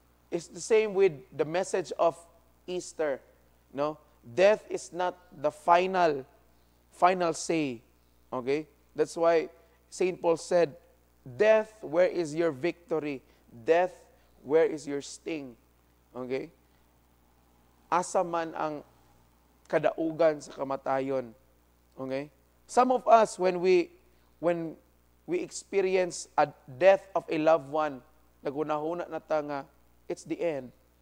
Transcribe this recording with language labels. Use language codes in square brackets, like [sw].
[en] It's the same with the message of Easter. No? Death is not the final say. Okay? That's why St. Paul said, Death, where is your victory? Death, where is your sting? Okay? [ceb] Asa man ang kadaugan sa kamatayon. [en] Okay? Some of us, when we experience a death of a loved one, [ceb] nagunahuna na ta nga, [en] it's the end.